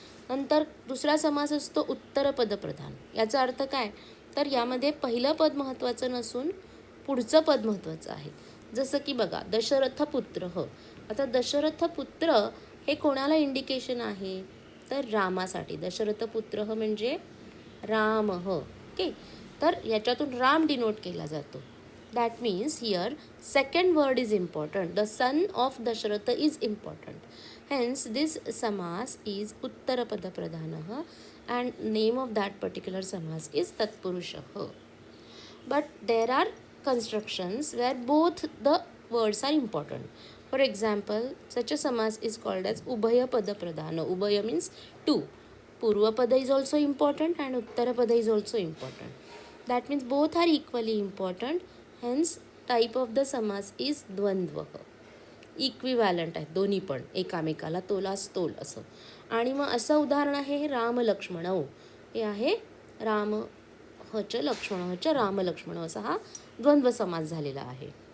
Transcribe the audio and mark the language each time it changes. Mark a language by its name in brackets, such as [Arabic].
[Marathi] नंतर दुसरा समास असतो उत्तरपद प्रधान. याचा अर्थ काय तर यामध्ये पहिलं पद महत्त्वाचं नसून पुढचं पद महत्त्वाचं आहे. जसं की बघा दशरथ पुत्र. आता दशरथ पुत्र हे कोणाला इंडिकेशन आहे तर रामासाठी. दशरथ पुत्र म्हणजे राम. ओके. तर याच्यातून राम डिनोट केला जातो. [English] That means here second word is important. The son of Dasharath is important. Hence, this samas is uttarapada pradhanah and name of that particular samas is tatpurushah. But there are constructions where both the words are important. For example, such a samas is called as ubhayapada pradhana. Ubhaya means two. Purvapada is also important and uttarapada is also important. That means both are equally important. Hence, type of the samas is dvandva. [Marathi] Equivalent आहेत दोन्ही पण एकामेकाला, तोलास तोल असं. आणि मग असं उदाहरण आहे राम लक्ष्मणौ. हे आहे राम हच लक्ष्मण हच राम लक्ष्मण असा हा द्वंद्व समास झालेला आहे.